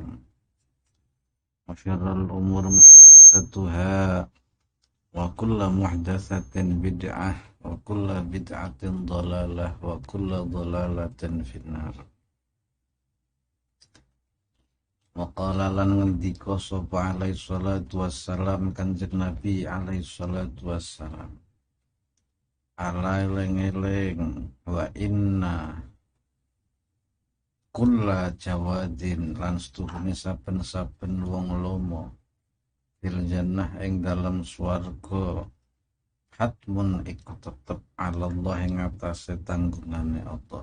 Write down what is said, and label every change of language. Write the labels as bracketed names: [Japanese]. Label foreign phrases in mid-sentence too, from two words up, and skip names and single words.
[Arabic] وشر الأمور محدثاتها وكل محدثة بدعة وكل بدعة ضلالة وكل ضلالة في النار. وقال [Javanese] lan ngendika sapa [Arabic] عليه الصلاة والسلام [Javanese] Kanjeng Nabi [Arabic] عليه الصلاة والسلام, [Javanese] ala eling-eling [Arabic] وإن كل جواد [Javanese] lan setuhune saben-saben wong lomo [Arabic] في الجنة [Javanese] ing dalam swarga hatmun iku tetep Allah ing atase tanggungane Allah.